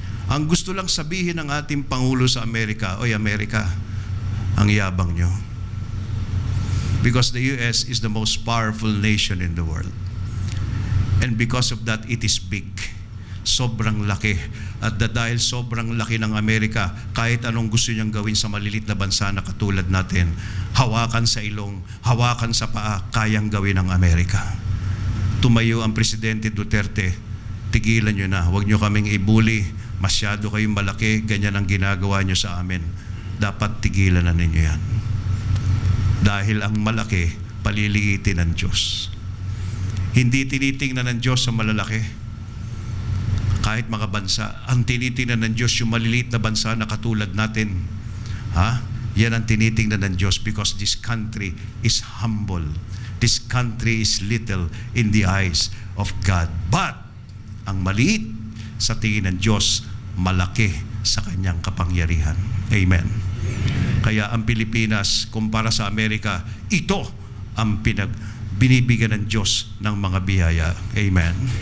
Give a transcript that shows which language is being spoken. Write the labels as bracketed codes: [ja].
[tl] Ang gusto lang sabihin ng ating Pangulo sa Amerika, oy Amerika, ang yabang nyo. [en] Because the US is the most powerful nation in the world. And because of that, it is big. [tl] Sobrang laki. At dahil sobrang laki ng Amerika, kahit anong gusto niyang gawin sa malilit na bansa na katulad natin, hawakan sa ilong, hawakan sa paa, kayang gawin ng Amerika. Tumayo ang Presidente Duterte, tigilan nyo na, huwag nyo kaming ibuli, masyado kayong malaki, ganyan ang ginagawa nyo sa amin. Dapat tigilan na ninyo yan. Dahil ang malaki, paliliitin ng Diyos. Hindi tinitingnan ng Diyos sa malalaki. Kahit mga bansa, ang tinitingnan ng Diyos yung maliliit na bansa na katulad natin. Yan ang tinitingnan ng Diyos [en] because this country is humble. This country is little in the eyes of God. [tl] But, ang maliit sa tingin ng Diyos, malaki sa kanyang kapangyarihan. Amen. Kaya ang Pilipinas, kumpara sa Amerika, ito ang binibigyan ng Diyos ng mga biyaya. Amen.